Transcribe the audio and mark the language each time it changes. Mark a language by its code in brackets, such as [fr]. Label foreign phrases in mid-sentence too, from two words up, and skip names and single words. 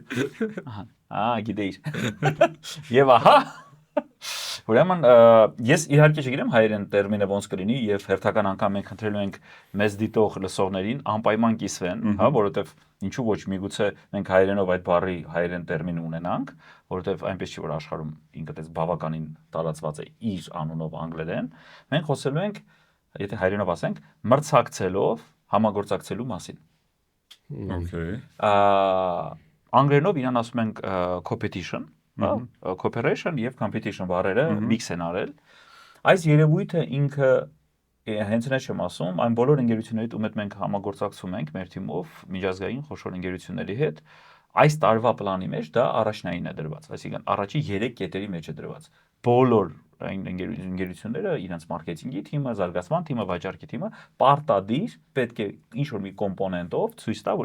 [hy] Գիտեիր։ Եվ ահա Ուրեմն ես իհարկե չգիտեմ հայերեն տերմինը ոնց կլինի եւ հերթական անգամ մենք խնդրելու ենք մեզ դիտող լսողներին անպայման կիսվեն, հա, որովհետեւ ինչու ոչ միգուցե մենք հայերենով այդ բառի հայերեն տերմին ունենանք, որովհետեւ այնպես չի որ աշխարհում ինքը դες բավականին տարածված է իր անունով անգլերեն, մենք խոսելու ենք, եթե հայերենով ասենք, մրցակցելով համագործակցելու մասին։ [en] Okay։ [hy] Անգլերենով իրան ասում ենք [en] competition, cooperation [hy] եւ competition բառերը mix են արել։ Այս երևույթը ինքը հենց նա չեմ ասում, այն բոլոր ընկերություններից ում հետ մենք համագործակցում ենք մեր թիմով միջազգային խոշոր ընկերությունների հետ, այս տարվա պլանի մեջ դա առաջնային է դրված, այսինքն առաջի 3 կետերի մեջ է դրված։ Բոլոր այն ընկերությունները իրենց մարքեթինգի թիմը, զարգացման թիմը, վաճառքի թիմը պարտադիր պետք է ինչ-որ մի կոմպոնենտով ցույց տա,